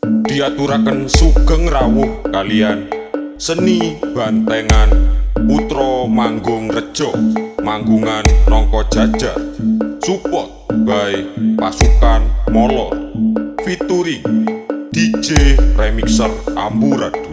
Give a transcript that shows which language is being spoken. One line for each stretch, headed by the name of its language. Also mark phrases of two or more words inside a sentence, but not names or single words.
Javanese: Diaturaken sugeng rawuh kalian seni bantengan putra manggung rejo manggungan nangka jajar
English: support by
Javanese: pasukan molor
English: featuring DJ remixer
Javanese: amburadul.